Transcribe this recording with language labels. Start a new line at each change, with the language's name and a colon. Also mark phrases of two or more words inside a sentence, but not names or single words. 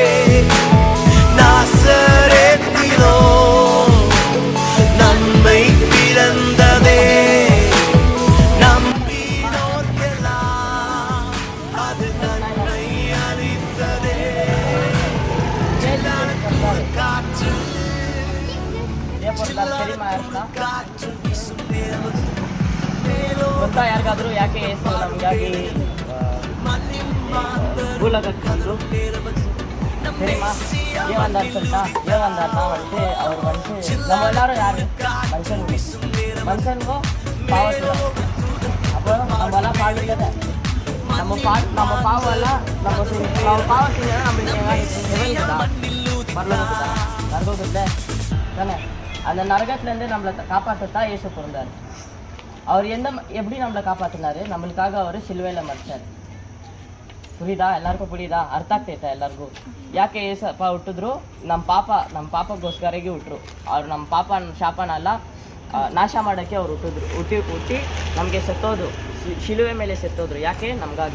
Tamil: நாசரேத்திலோ நன்மை பிறந்ததே நம்பினோர்க்கெல்லாம் அது நன்மை அளித்ததே. காற்று காற்று வீசும் நேரமது
Kannada: ಗೊತ್ತಾ ಯಾರಿಗಾದ್ರೂ ಯಾಕೆ ಯೇಸು ನಮಗಾಗಿ
Tamil: பூலகத்துக்கு தெரியுமா? ஏன் வந்தாருன்னா வந்துட்டு அவர் வந்துட்டு நம்ம எல்லாரும் யாரு மனுஷனுக்கும் பாவம். அப்போ நம்மளாம் பாடுறத நம்ம பாவம் எல்லாம் நம்ம பாவம் செஞ்சா நம்மளுக்கு பரலோகத்துக்கு நரகத்துல தானே. அந்த நரகத்துலேருந்து நம்மளை காப்பாற்றத்தான் இயேசு பிறந்தார். அவர் எப்படி நம்மளை காப்பாற்றினாரு? நம்மளுக்காக அவர் சிலுவையில் மறிச்சார். புரியுதா?
Kannada: ಎಲ್ಲರಿಗೂ புரியுதಾ? ಅರ್ಥ ಆಗ್ತೈತಾ ಎಲ್ಲರಿಗೂ? ಯಾಕೆ ಏಸಪ್ಪ ಹುಟ್ಟಿದ್ರು? ನಮ್ಮ ಪಾಪಗೋಸ್ಕರಗೆ ಹುಟ್ಟರು. ಅವ್ರು ನಮ್ಮ ಶಾಪನೆಲ್ಲ ನಾಶ ಮಾಡೋಕ್ಕೆ ಅವ್ರು ಹುಟ್ಟಿ ನಮಗೆ ಸತ್ತೋದು, ಶಿಲುವೆ ಮೇಲೆ ಸತ್ತೋದ್ರು. ಯಾಕೆ? ನಮಗಾಗಿ.